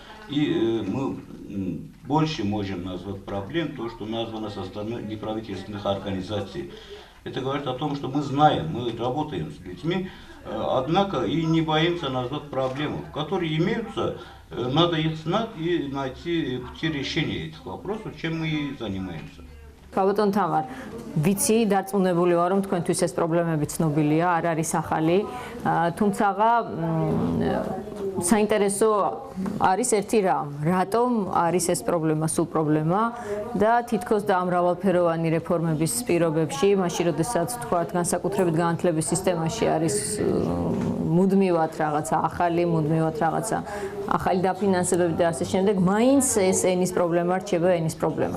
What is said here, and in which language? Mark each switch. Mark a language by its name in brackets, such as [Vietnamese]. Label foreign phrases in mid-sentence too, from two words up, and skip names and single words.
[Russian] И мы больше можем назвать проблем, то, что названо со стороны неправительственных организаций. Это говорит о том, что мы знаем, мы работаем с людьми, однако и не боимся назвать проблему, которые имеются, надо их знать и найти пути решения этих вопросов, чем мы и занимаемся. [Georgian] Ბატონ თამარ, ვიცი, დარწმუნებული ვარ, რომ თქვენთვის ეს პრობლემები ცნობილია, არ არის ახალი, თუმცა საინტერესო არის ერთი რამ, რატომ არის ეს პრობლემა, სულ პრობლემა და თითქოს დაამრავალფეროვანი რეფორმების პირობებში, მაშინ როდესაც თქვათ, განსაკუთრებით განათლების სისტემაში არის მუდმივად რაღაცა ახალი, მუდმივად რაღაცა ახალი დაფინანსებები და ასე შემდეგ, მაინც ეს ენის პრობლემა რჩება ენის პრობლემად.